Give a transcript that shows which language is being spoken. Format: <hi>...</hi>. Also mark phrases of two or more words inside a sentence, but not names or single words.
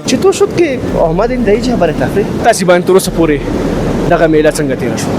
<fa>چطور شد که آمدین در اینجا برای تفریح؟</fa> <ps>تاسې باندې تر اوسه پورې دغه میله څنګه تېره شوه؟</ps>